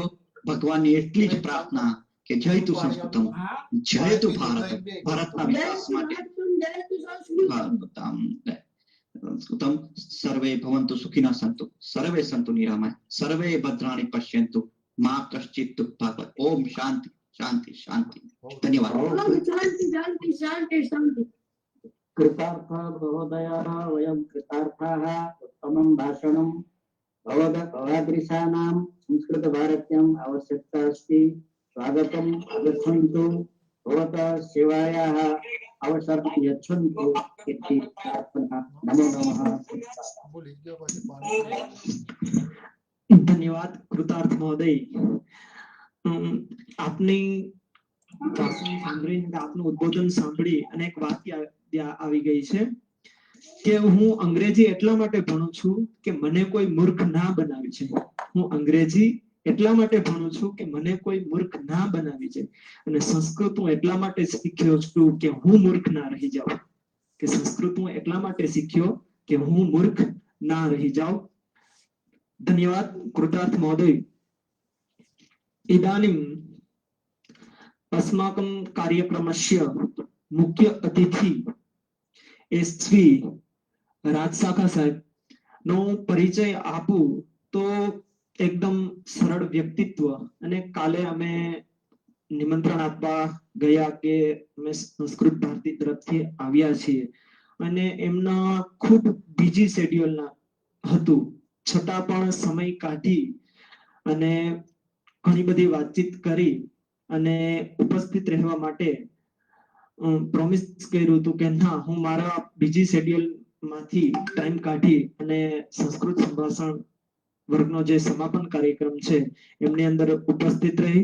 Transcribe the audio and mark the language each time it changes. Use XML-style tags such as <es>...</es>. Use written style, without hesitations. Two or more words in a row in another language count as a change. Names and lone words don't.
<gu>ભગવાનની એટલી જ પ્રાર્થના કે</gu> <sa>જય તું સંસ્કૃતમ, જય તું ભારત,</sa> <gu>ભારતના વિકાસ માટે સંસ્કૃતમ.</gu> <sa>સર્વે ભવન્તુ સુખિનઃ સંતુ, સર્વે સંતુ નિરામય, સર્વે ભદ્રાણિ પશ્યન્તુ, મા કશ્ચિત દુઃખભાગ. ઓમ શાંતિ શાંતિ શાંતિ. ધન્યવાદ. શાંતિ. कृतार्थ महोदयः, वयं कृतार्थाः. उत्तमं भाषणं भवदृशानां संस्कृतभारत्याम् आवश्यकता अस्ति. स्वागतम्, आगच्छन्तु, भवतः सेवायाः अवसरं यच्छन्तु इति प्रार्थना. नमो नमः. ધન્યવાદ કૃતાર્થ મહોદય.</sa> <gu>આપની ભાષણ સાંભળીને, આપનું ઉદ્બોધન સાંભળી અને એક વાક્ય આવી ગઈ છે કે હું અંગ્રેજી એટલા માટે ભણું છું કે મને કોઈ મૂર્ખ ના બનાવી છે. હું અંગ્રેજી એટલા માટે ભણું છું કે મને કોઈ મૂર્ખ ના બનાવી છે. અને સંસ્કૃત હું એટલા માટે શીખ્યો છું કે હું મૂર્ખ ના રહી જાઉં. કે સંસ્કૃત હું એટલા માટે શીખ્યો કે હું મૂર્ખ ના રહી જાઉં.</gu> <sa>ધન્યવાદ કૃતાર્થ મહોદય. ઇદાनीम् अस्माकं कार्यक्रमस्य मुख्य अतिथि</sa> <gu>श्री રાજશાખા સાહેબ નો પરિચય આપું તો એકદમ સરળ વ્યક્તિત્વ. અને કાલે અમે નિમંત્રણ આપવા ગયા કે અમે સંસ્કૃત ભારતી તરફથી આવ્યા છીએ અને એમના ખૂબ બીજી શેડ્યુલના હતું, છતાં પણ સમય કાઢી અને ઘણી બધી વાતચીત કરી અને ઉપસ્થિત રહેવા માટે પ્રોમિસ કર્યું હતું કે ના, હું મારા બીજી શેડ્યુલ માંથી ટાઈમ કાઢી અને સંસ્કૃત સંભાષણ વર્ગનો જે સમાપન કાર્યક્રમ છે એમની અંદર ઉપસ્થિત રહી.</gu>